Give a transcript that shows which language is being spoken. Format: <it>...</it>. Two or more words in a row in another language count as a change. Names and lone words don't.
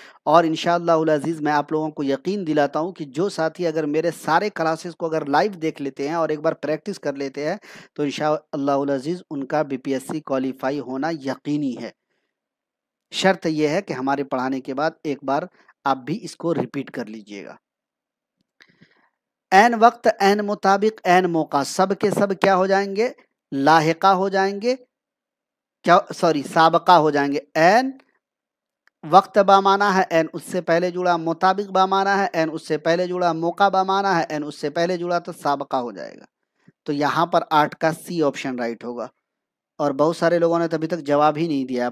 <ur>اور</ur> <ar>انشاءاللہ العزیز</ar> <ur>میں آپ لوگوں کو یقین دلاتا ہوں کہ جو ساتھی اگر میرے سارے کلاسز کو اگر لائیو دیکھ لیتے ہیں اور ایک بار پریکٹس کر لیتے ہیں تو</ur> <ar>انشاءاللہ العزیز</ar> <ur>ان کا بی پی ایس سی کوالیفائی ہونا یقینی ہے. شرط یہ ہے کہ ہمارے پڑھانے کے بعد ایک بار آپ بھی اس کو ریپیٹ کر لیجئے گا. این وقت، این مطابق، این موقع سب کے سب کیا ہو جائیں گے؟ لاحقہ ہو جائیں گے. کیا سوری سابقہ ہو جائیں گے. این وقت بامانا ہے، این اس سے پہلے جڑا، مطابق بامانا ہے، این اس سے پہلے جڑا، موقع بامانا ہے، این اس سے پہلے جڑا، تو سابقہ ہو جائے گا. تو یہاں پر 8 کا</ur> <en>C option right</en> <ur>ہوگا. اور بہت سارے لوگوں نے ابھی تک جواب ہی نہیں دیا.</ur>